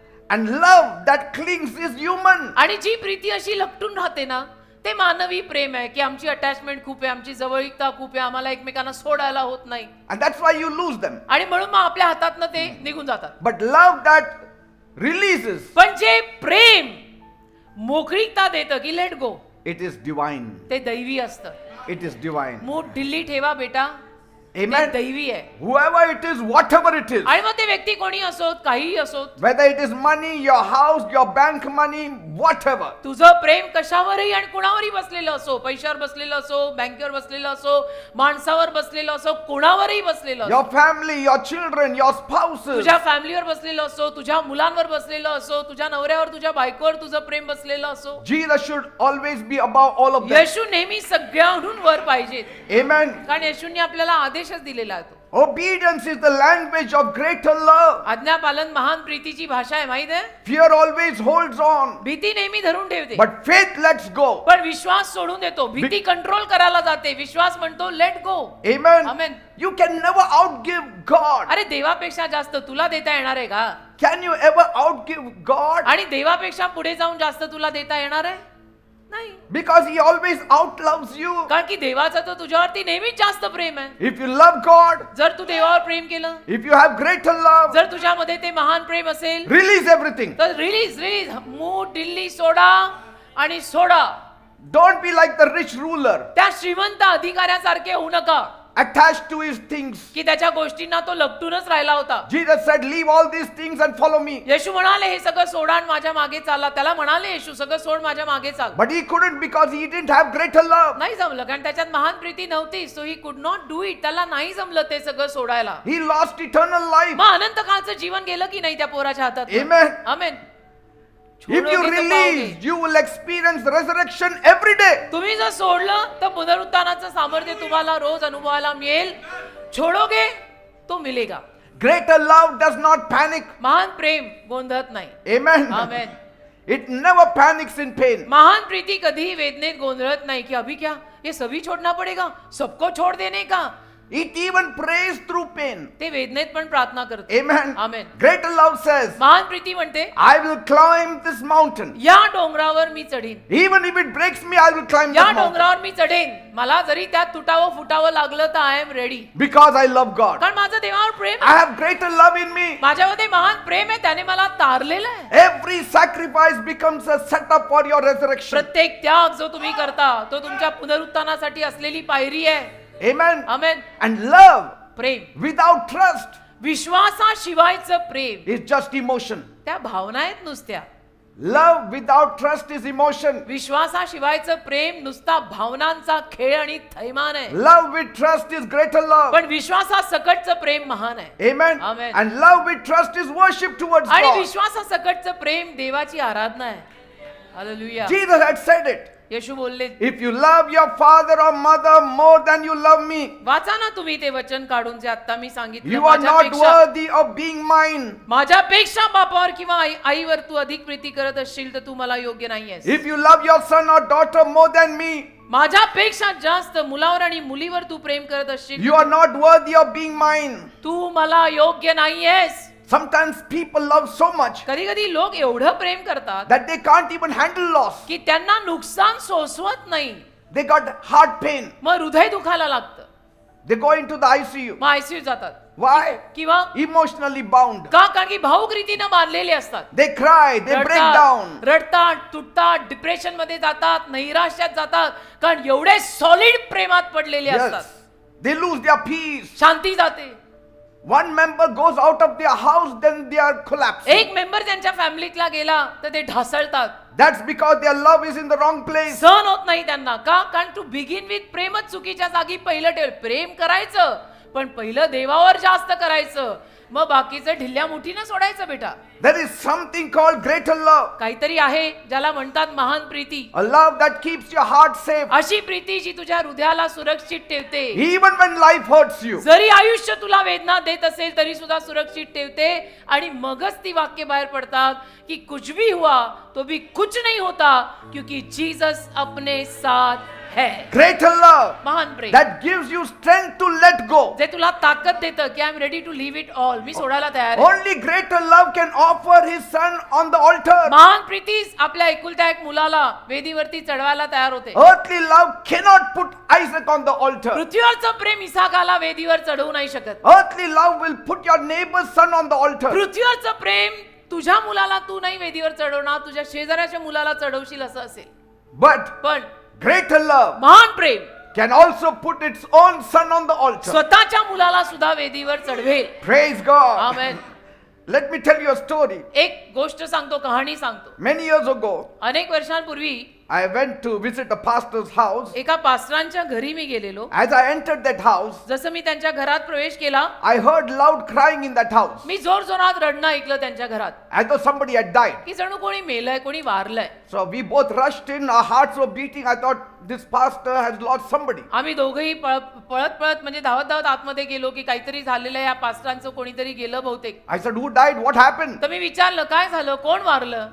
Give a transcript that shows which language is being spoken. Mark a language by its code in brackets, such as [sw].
[en] And love that clings is human. [mr] आणि जी प्रीती अशी लपटून राहते ना, ते मानवी प्रेम आहे की आमची अटॅचमेंट खूप आहे, आमची जवळीकता खूप आहे, आम्हाला एकमेकांना सोडायला होत नाही. [en] And that's why you lose them. [mr] आणि म्हणून मग आपल्या हातातनं ते निघून जातात. [en] But love that releases, [mr] पण जे प्रेम मोकळीकता देतं की [en] Let go, it is divine. [mr] ते दैवी असतं. [en] It is divine. [mr] मूठ ढिल्ली ठेवा बेटा, ते [en] Amen. [mr] दैवी आहे. [en] Whoever it is, whatever it is, [mr] आणि मग ते व्यक्ती कोणी असोत, काहीही असोत, [en] whether it is money, your house, your bank money, whatever, [mr] तुझं प्रेम कशावरही आणि कुणावरही बसलेलं असो, पैशावर बसलेलं असो, बँकेवर बसलेलं असो, माणसावर बसलेलं असो, कोणावरही बसलेलं [en] your [mr] असो, [en] family, your children, your spouses, [mr] तुझ्या फॅमिलीवर बसलेलं असो, तुझ्या मुलांवर बसलेलं असो, तुझ्या नवऱ्यावर, तुझ्या बायकोवर तुझं प्रेम बसलेलं असो, [en] Jesus should always be above all of them. [mr] येशू नेहमी सगळ्यांहून वर पाहिजेत. [en] Amen. [mr] कारण येशूंनी आपल्याला आदेशच दिलेला आहे. तो [en] Obedience is the language of greater love. [mr] आज्ञापालन महान प्रीतीची भाषा आहे, माहित आहे. [en] Fear always holds on, [mr] भीती नेहमी धरून ठेवते, [en] but faith lets go. [mr] पण विश्वास सोडून देतो. भीती कंट्रोल करायला जाते, विश्वास म्हणतो [en] Let go. Amen. Amen. You can never outgive God. [mr] अरे देवापेक्षा जास्त तुला देता येणार आहे का? [en] Can you ever outgive God? [mr] आणि देवापेक्षा पुढे जाऊन जास्त तुला देता येणार आहे? नाही. [en] Because He always outloves you. [mr] कारण की देवाचं तर तुझ्यावरती नेहमीच जास्त प्रेम आहे. [en] If you love God, [mr] जर तू देवावर प्रेम केलं, [en] if you have greater love, [mr] जर तुझ्यामध्ये ते महान प्रेम असेल, [en] release everything. [mr] तर रिलीज मूठ दिल्ली सोडा आणि सोडा. [en] Don't be like the rich ruler, [mr] त्या श्रीमंत अधिकाऱ्यासारखे होऊ नका [en] attached to his things. [mr] की त्याच्या गोष्टींना तो लपटूनच राहिला होता. [en] Jesus said, leave all these things and follow me. [mr] येशू म्हणाले हे सगळं सोडा आणि माझ्या मागे चाला. त्याला म्हणाले येशू सगळं सोड, माझ्या मागे चाल. [en] But he couldn't because he didn't have greater love. [mr] नाही जमलं, कारण त्याच्यात महान प्रीती नव्हती. [en] So he could not do it. [mr] त्याला नाही जमलं ते सगळं सोडायला. [en] He lost eternal life. [mr] मग अनंत काळचं जीवन गेलं की नाही त्या पोराच्या हातात? [en] Amen. [mr] Amen. [en] If you release, you will experience resurrection every day. [mr] तुम्ही जर सोडलं तर पुनरुत्थानाचं सामर्थ्य तुम्हाला रोज अनुभवायला मिळेल. [hi] छोडोगे तो मिलेगा. [en] Greater love does not panic. [mr] महान प्रेम गोंधळत नाही. [en] Amen. [mr] Amen. [en] It never panics in pain. [mr] महान प्रीती कधीही वेदनेत गोंधळत नाही की [hi] अभी क्या ये सभी छोड़ना पड़ेगा, सबको छोड़ देने का. [en] It even prays through pain. [mr] ते वेदनेत पण प्रार्थना करते. [en] Amen. Amen. Greater love says, [mr] महान प्रीती म्हणते [en] I will climb this mountain. [mr] या डोंगरावर मी चढेन. [en] Even if it breaks me, I will climb [mr] या [en] this mountain. [mr] डोंगरावर मी चढेन. मला जरी त्यात तुटावं फुटावं लागलं तर [en] I am ready. Because I love God. [mr] कारण माझं देवावर प्रेम [en] I [mr] आहे. [en] have greater love in me. [mr] माझ्यामध्ये महान प्रेम आहे. त्याने मला तारलेलं आहे. [en] Every sacrifice becomes a setup for your resurrection. [mr] प्रत्येक त्याग जो तुम्ही करता तो तुमच्या पुनरुत्थानासाठी असलेली पायरी आहे. [en] Amen. [mr] Amen. [en] And love [mr] Prem [en] without trust [mr] विश्वासाशिवायचं Prem [en] is just emotion. [mr] त्या भावना आहेत नुसत्या. [en] Love without trust is emotion. [mr] विश्वासाशिवायचं प्रेम नुसता भावनांचा खेळ आणि थैमान आहे. [en] Love with trust is greater love. [mr] पण विश्वासासकटचं प्रेम महान आहे. [en] Amen. Amen. And love with trust is worship towards [mr] आणि [en] God. [mr] विश्वासासकटचं प्रेम देवाची आराधना आहे. Hallelujah. [en] Jesus had said it. [mr] येशू बोलले, [en] If you love your father or mother more than you love me, [mr] वाचा ना तुम्ही ते वचन काढून जे आता मी सांगितलं. [en] you are not worthy of being mine. [mr] माझ्यापेक्षा बापावर किंवा आईवर तू अधिक प्रीती करत असशील तर तू मला योग्य नाहीयेस. [en] If you love your son or daughter more than me, [mr] माझ्यापेक्षा जास्त मुलावर आणि मुलीवर तू प्रेम करत असशील [en] you are not worthy of being mine. [mr] तू मला योग्य नाहीयेस. [en] Sometimes people love so much [mr] कधी कधी लोक एवढं प्रेम करतात [en] that they can't even handle loss. [mr] की त्यांना नुकसान सोसवत नाही. [en] They got heart pain. [mr] मग हृदय दुखायला लागतं. [en] They go into the ICU. [mr] मग आयसीयू जातात. [en] Why? [mr] किंवा [en] Emotionally bound. [mr] का? कारण की भावुक रीतीनं बांधलेले असतात. [en] They cry, they break down. [mr] रडतात, तुटतात, depression मध्ये जातात, नैराश्यात जातात, कारण एवढे सॉलिड प्रेमात पडलेले असतात. [en] Yes. They lose their peace. [mr] शांती जाते. [en] One member goes out of their house, then they are collapsing. [mr] एक मेंबर त्यांच्या फॅमिलीतला गेला तर ते ढासळतात. [en] That's because their love is in the wrong place. [mr] सहन होत नाही त्यांना. का? कारण [en] to begin with [mr] प्रेमच चुकीच्या जागी पहिलं ठेव. प्रेम करायचं पण पहिलं देवावर जास्त करायचं, मग बाकीचं ढिल्ल्या मुठीनं सोडायचं बेटा. [en] There is something called greater love. [mr] काहीतरी आहे ज्याला म्हणतात महान Preeti. [en] A love that keeps your heart safe. [mr] अशी प्रीती जी तुझ्या हृदयाला सुरक्षित ठेवते. [en] Even when life hurts you. [mr] जरी आयुष्य तुला वेदना देत असेल तरी सुद्धा सुरक्षित ठेवते. आणि मगच ती वाक्य बाहेर पडतात की [hi] कुछ भी हुआ तो भी कुछ नहीं होता क्योंकि जीसस अपने साथ है. [en] Greater love [mr] महान प्रेम [en] that gives you strength to let go. [mr] जे तुला ताकद देतं की [en] I am ready to leave it all. [mr] मी सोडायला तयार आहे. [en] Only greater love can offer his son on the altar. [mr] महान प्रीतीच आपल्या एकुलत्या एक मुलाला वेदीवरती चढवायला तयार होते. [en] Earthly love cannot put Isaac on the altar. [mr] पृथ्वीवरचं प्रेम इसाकाला वेदीवर चढवू नाही शकत. [en] Earthly love will put your neighbor's son on the altar. [mr] पृथ्वीवरचं प्रेम तुझ्या मुलाला तू नाही वेदीवर चढवणार, तुझ्या शेजाऱ्याच्या मुलाला चढवशील असं असेल. [en] But [mr] पण [en] greater love [mr] महान प्रेम [en] can also put its own son on the altar. [mr] स्वतःच्या मुलाला सुद्धा वेदीवर चढवेल. [en] Praise God. [mr] Amen. [en] Let me tell you a story. [mr] एक गोष्ट सांगतो, कहाणी सांगतो. [en] Many years ago, [mr] अनेक वर्षांपूर्वी [en] I went to visit a pastor's house. [mr] एका पास्टरांच्या घरी मी गेलेलो. [en] As I entered that house, [mr] जसं मी त्यांच्या घरात प्रवेश केला, [en] I heard loud crying in that house, [mr] मी जोर जोरात रडणं ऐकलं त्यांच्या घरात, [en] as though somebody had died. [mr] की जणू कोणी मेलंय, कोणी वारलंय. [en] So we both rushed in, our hearts were beating. I thought this pastor has lost somebody. [mr] आम्ही दोघंही पळत पळत म्हणजे धावत धावत आतमध्ये गेलो की काहीतरी झालेलं आहे, या पास्टरांचं कोणीतरी गेलं बहुतेक. [en] I said, who died? What happened? [mr] तर मी विचारलं काय झालं, कोण वारलं.